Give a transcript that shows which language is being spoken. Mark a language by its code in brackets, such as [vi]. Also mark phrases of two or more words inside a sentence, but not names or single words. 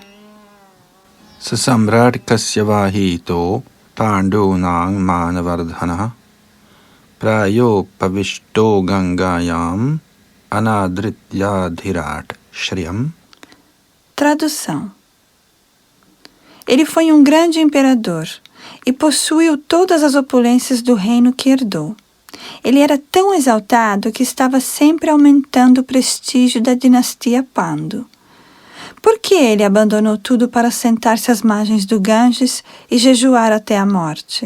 [sa] ससम्राट् कस्यवाहितो पाण्डूनां मानवर्धनः प्रायो पविष्टो गङ्गायाम् अनादृत्याधिराट् श्रियम्. [pt] Tradução. Ele foi um grande imperador e possuiu todas as opulências do reino que herdou. Ele era tão exaltado que estava sempre aumentando o prestígio da dinastia Pandu. Por que ele abandonou tudo para sentar-se às margens do Ganges e jejuar até a morte?